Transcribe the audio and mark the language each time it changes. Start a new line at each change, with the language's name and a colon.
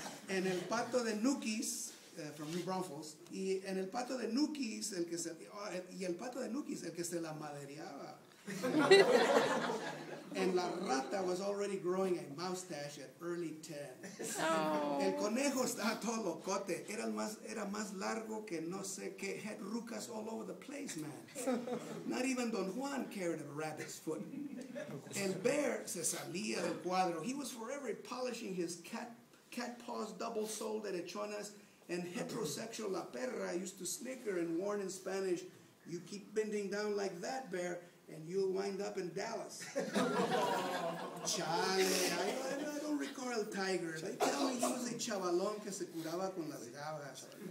Spanish: En el Pato de Nukis,
English: from New Braunfels,
Spanish: y en el Pato de Nukis, el que se la madereaba.
English: And La Rata was already growing a moustache at early 10. Oh.
Spanish: El conejo estaba todo locote. Era más largo que no sé qué.
English: Had rucas all over the place, man. Not even Don Juan carried a rabbit's foot.
Spanish: El bear se salía del cuadro.
English: He was forever polishing his cat paws double-soled hechonas, and heterosexual La Perra used to snicker and warn in Spanish, "You keep bending down like that, bear, and you'll wind up in Dallas." Chale, I don't recall El Tiger. They tell me he was a chavalón
Spanish: que se curaba con las gavas.